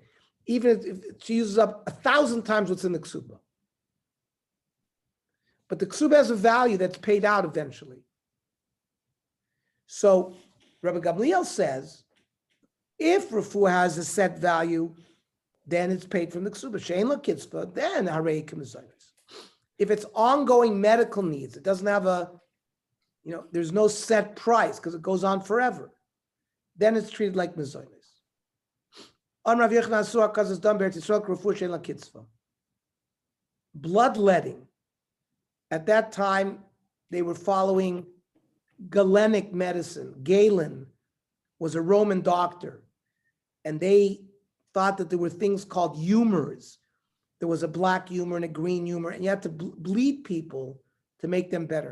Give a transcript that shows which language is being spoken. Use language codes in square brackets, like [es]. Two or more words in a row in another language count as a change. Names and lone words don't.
[en] Even if she uses up 1,000 times what's in the ksuba. But the ksuba has a value that's paid out eventually. So Rabbi Gamliel says, if refuah has a set value, then it's paid from the ksuba. [he] שאין לה קצבה, then הרי כמזונות. [en] If it's ongoing medical needs, it doesn't have a, there's no set price because it goes on forever. Then it's treated like mizonos. On Rav Yochanan Asur because it's done [he] בארץ ישראל רפואה שאין לה קצבה. [en] Bloodletting. At that time, they were following Galenic medicine. Galen was a Roman doctor, and they thought that there were things called humors. There was a black humor and a green humor, and you had to bleed people to make them better.